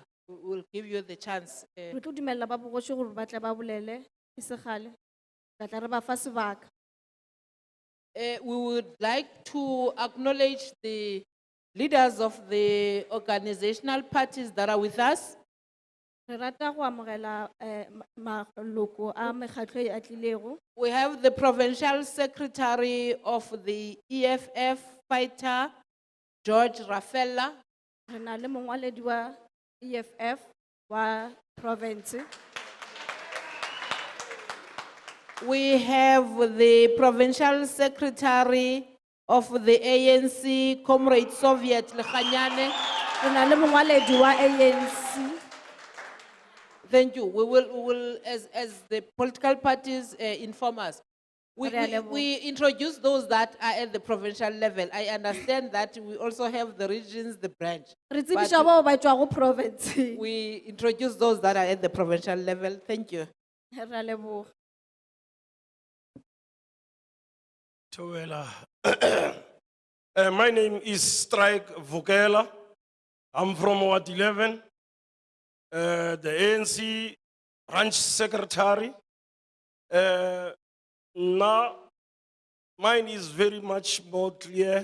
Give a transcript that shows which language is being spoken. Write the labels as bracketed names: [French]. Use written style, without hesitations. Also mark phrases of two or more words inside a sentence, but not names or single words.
[English] We'll give you the chance. [Northern Sotho] Re tlo dumella ba bogoši gore ba tle ba bolele, e se kgale. Ra tla re ba fa sebaka. [English] We would like to acknowledge the leaders of the organizational parties that are with us. [Northern Sotho] Re rata go amogela maloko a mekgatlo e a tlilego. [English] We have the provincial secretary of the EFF fighter, George Rafella. [Northern Sotho] Re na le mongwaledi wa EFF wa province. [English] We have the provincial secretary of the ANC, Comrade Soviet Lekanyane. [Northern Sotho] Re na le mongwaledi wa ANC. [English] Thank you. We will as the political parties inform us. We introduce those that are at the provincial level. I understand that we also have the regions, the branch. [Northern Sotho] Re [English] But [Northern Sotho] tsebiša bao ba tšwa go province. [English] we introduce those that are at the provincial level. Thank you. [Northern Sotho] Re a leboga. Thohoyandou. [English] My name is Strike Vukela. I'm from Ward 11, the ANC branch secretary. Now, mine is very much more clear.